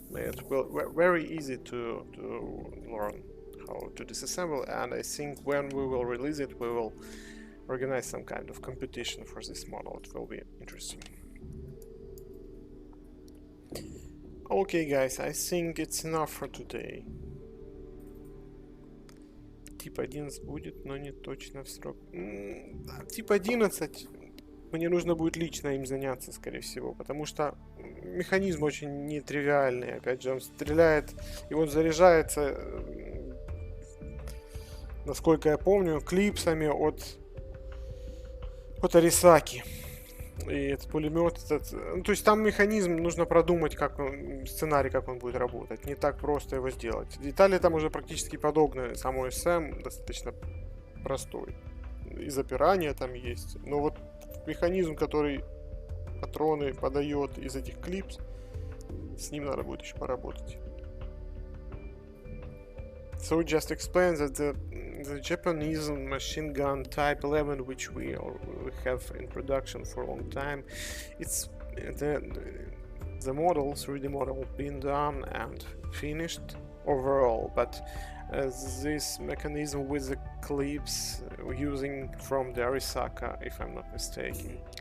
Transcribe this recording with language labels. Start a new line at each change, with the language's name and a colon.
English: It will very easy to learn how to disassemble, and I think when we will release it, we will organize some kind of competition for this model. It will be interesting. Okay, guys, I think it's enough for today.
Russian: Тип 11 будет, но не точно в срок. Тип 11 мне нужно будет лично им заняться, скорее всего, потому что механизм очень нетривиальный. Опять же, он стреляет, и он заряжается, насколько я помню, клипсами от Арисаки. И этот пулемет, ну, то есть там механизм, нужно продумать, как сценарий, как он будет работать. Не так просто его сделать. Детали там уже практически подогнаны. Самой СМ достаточно простой. И запирание там есть. Но вот механизм, который патроны подает из этих клипс, с ним надо будет еще поработать.
English: So just explain that the Japanese machine gun Type 11, which we have in production for a long time, it's the model, 3D model, been done and finished overall, but this mechanism with the clips using from the Arisaka, if I'm not mistaken.